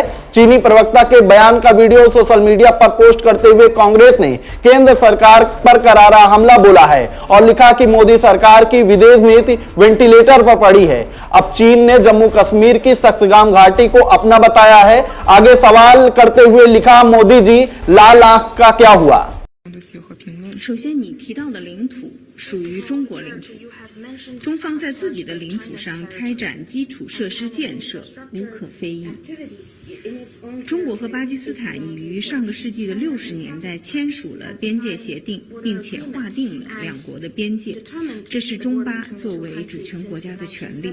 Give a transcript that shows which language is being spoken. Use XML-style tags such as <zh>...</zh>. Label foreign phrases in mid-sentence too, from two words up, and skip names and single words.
<hi>चीनी प्रवक्ता के बयान का वीडियो</hi> <en>social media</en> <hi>पर पोस्ट करते हुए कांग्रेस ने केंद्र सरकार पर करारा हमला बोला है और लिखा कि मोदी सरकार की विदेश नीति वेंटिलेटर पर पड़ी है। अब चीन ने जम्मू कश्मीर की सक्सगाम घाटी को अपना बताया है। आगे सवाल करते हुए लिखा, मोदी जी लाल आंख का क्या हुआ।</hi> <zh>首先，你提到的领土属于中国领土，中方在自己的领土上开展基础设施建设无可非议。中国和巴基斯坦已于上个世纪的60年代签署了边界协定，并且划定了两国的边界，这是中巴作为主权国家的权利。</zh>